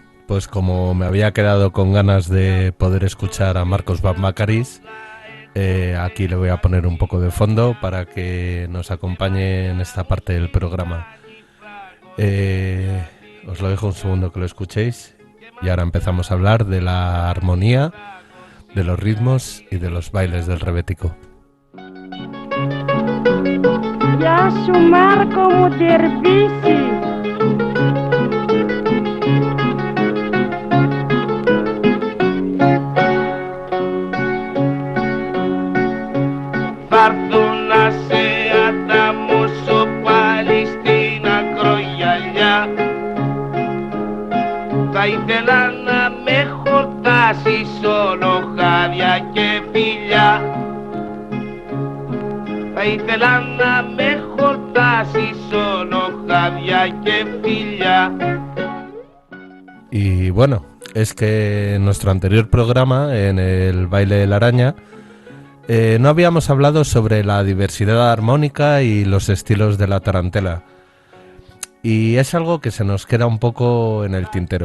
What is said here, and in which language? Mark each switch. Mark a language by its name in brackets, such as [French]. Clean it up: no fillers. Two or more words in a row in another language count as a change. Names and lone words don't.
[Spanish] pues como me había quedado con ganas de poder escuchar a Marcos Bambakaris, aquí le voy a poner un poco de fondo para que nos acompañe en esta parte del programa. Os lo dejo un segundo que lo escuchéis y ahora empezamos a hablar de la armonía, de los ritmos y de los bailes del rebético. [Greek] Γεια σου Μάρκο μου Τερβίση. Θα έρθουν να σε ανταμώσω πάλι στην ακρογιαλιά. Θα ήθελα να με χορτάσεις όλο χάδια και φιλιά. Θα ήθελα να με χορτάσεις όλο χάδια και φιλιά. [Spanish] Y bueno, es que en nuestro anterior programa, en el baile de la araña, no habíamos hablado sobre la diversidad armónica y los estilos de la tarantela. Y es algo que se nos queda un poco en el tintero.